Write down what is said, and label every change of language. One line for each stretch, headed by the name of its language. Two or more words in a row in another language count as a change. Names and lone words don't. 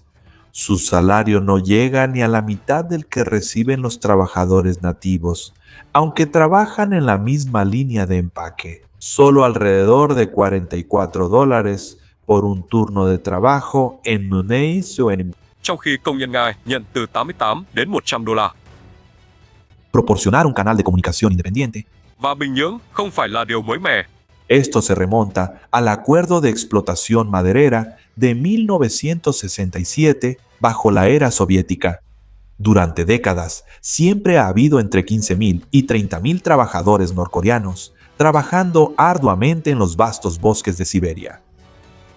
Spanish: Su salario no llega ni a la mitad del que reciben los trabajadores nativos, aunque trabajan en la misma línea de empaque. Solo alrededor de $44 por un turno de trabajo en Munich o en...
Vietnamese: Trong khi công nhân Nga nhận từ 88 đến $100.
Spanish: Proporcionar un canal de comunicación independiente.
Vietnamese: Và Bình Nhưỡng không phải là điều mới mẻ.
Spanish: Esto se remonta al Acuerdo de Explotación Maderera de 1967 bajo la era soviética. Durante décadas, siempre ha habido entre 15.000 y 30.000 trabajadores norcoreanos trabajando arduamente en los vastos bosques de Siberia.